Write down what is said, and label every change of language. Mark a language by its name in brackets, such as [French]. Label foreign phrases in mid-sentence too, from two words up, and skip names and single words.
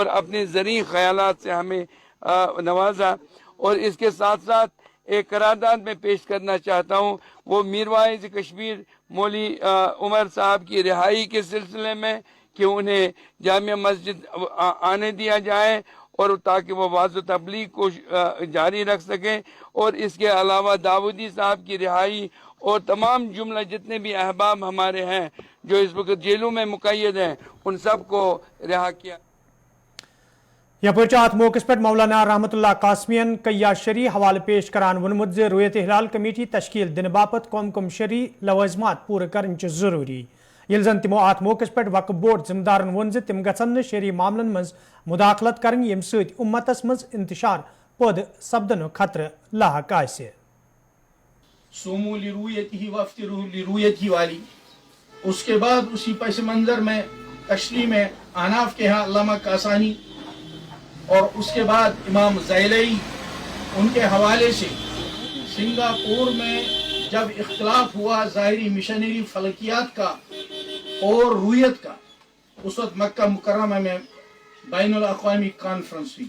[Urdu] اپنے زرعی خیالات سے ہمیں نوازا اور اس کے ساتھ ساتھ ایک قرارداد میں پیش کرنا چاہتا ہوں وہ میر واعظ کشمیر مولوی عمر صاحب کی رہائی کے سلسلے میں کہ انہیں جامع مسجد آنے دیا جائے اور تاکہ وہ واعظ و تبلیغ کو جاری رکھ سکیں اور اس کے علاوہ داودی صاحب کی رہائی اور تمام جملہ جتنے بھی احباب ہمارے ہیں جو اس وقت جیلوں میں مقید ہیں ان سب کو رہا کیا [Kashmiri] یپر ات موقع پہ مولانا رحمت اللہ قاسمین کیا شرعی حوالہ پیش کران ونمت زِ رویت ہلال کمیٹی تشکیل دن باپت کم شرعی لوازمات پورٕ کرن ضروری یل زن تمو ات موقع پہ وقف بورڈ ذمہ دارن وون زِ تم گژھن شرعی معاملن مز مداخلت کرن یم سۭتۍ امتس مز انتشار پٲدٕ سپدنُک خطرٕ لاحق آسہِ [Arabic] صوموا لرؤيته وافطروا لرؤيته [Urdu] والی اس کے بعد اسی پس منظر میں کشری میں احناف کے یہاں علامہ کاسانی اور اس کے بعد امام زیلعی ان کے حوالے سے سنگاپور میں جب اختلاف ہوا ظاہری مشنری فلکیات کا اور رؤیت کا، اس وقت مکہ مکرمہ میں بین الاقوامی کانفرنس ہوئی.